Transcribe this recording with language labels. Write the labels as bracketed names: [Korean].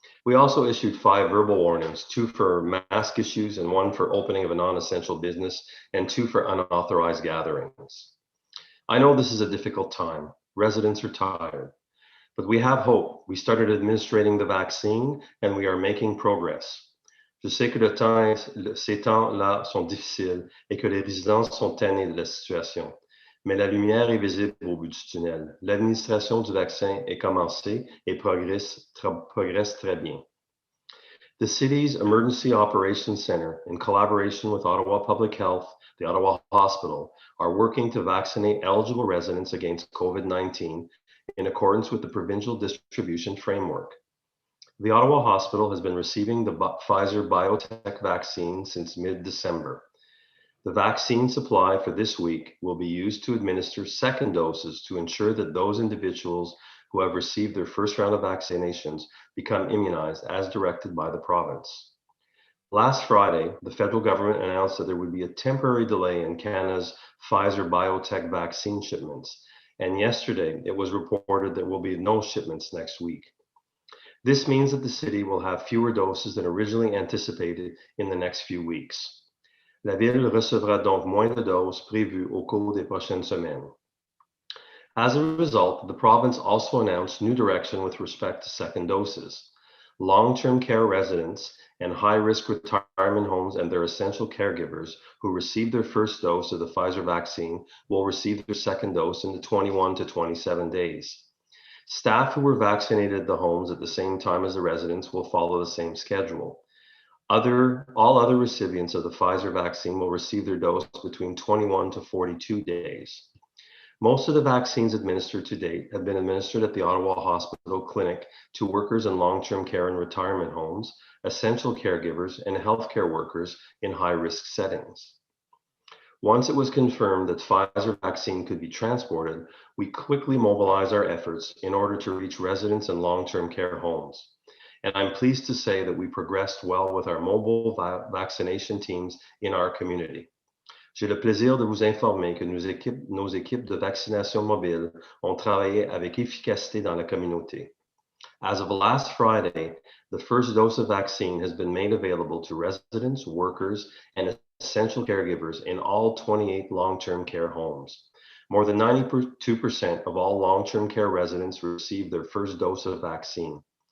[English] We also issued 5 verbal warnings, 2 for mask issues and 1 for opening of a non-essential business, and 2 for unauthorized gatherings. I know this is a difficult time. Residents are tired, but we have hope. We started administering the vaccine and we are making progress. [French] Je sais que ces temps-là sont difficiles et que les résidents sont tannés de la situation. Mais la lumière est visible au bout du tunnel. L'administration du vaccin est commencée et progresse très bien. [English] The city's Emergency Operations Center, in collaboration with Ottawa Public Health, the Ottawa Hospital, are working to vaccinate eligible residents against COVID-19 in accordance with the provincial distribution framework. The Ottawa Hospital has been receiving the Pfizer BioNTech vaccine since mid-December. The vaccine supply for this week will be used to administer second doses to ensure that those individuals who have received their first round of vaccinations become immunized as directed by the province. Last Friday, the federal government announced that there would be a temporary delay in Canada's Pfizer BioNTech vaccine shipments, and yesterday it was reported there will be no shipments next week. This means that the city will have fewer doses than originally anticipated in the next few weeks. [French] La ville recevra donc moins de doses prévues au cours des prochaines semaines. [English] As a result, the province also announced new direction with respect to second doses. Long-term care residents and high-risk retirement homes and their essential caregivers who received their first dose of the Pfizer vaccine will receive their second dose in the 21 to 27 days. Staff who were vaccinated at the homes at the same time as the residents will follow the same schedule. All other recipients of the Pfizer vaccine will receive their dose between 21 to 42 days. Most of the vaccines administered to date have been administered at the Ottawa Hospital Clinic to workers in long-term care and retirement homes, essential caregivers, and healthcare workers in high-risk settings. Once it was confirmed that Pfizer vaccine could be transported, we quickly mobilized our efforts in order to reach residents in long-term care homes. And I'm pleased to say that we progressed well with our mobile vaccination teams in our community. [French] J'ai le plaisir de vous informer que nos équipes de vaccination mobile ont travaillé avec efficacité dans la communauté. [English] As of last Friday, the first dose of vaccine has been made available to residents, workers, and essential caregivers in all 28 long-term care homes. More than 92% of all long-term care residents received their first dose of vaccine.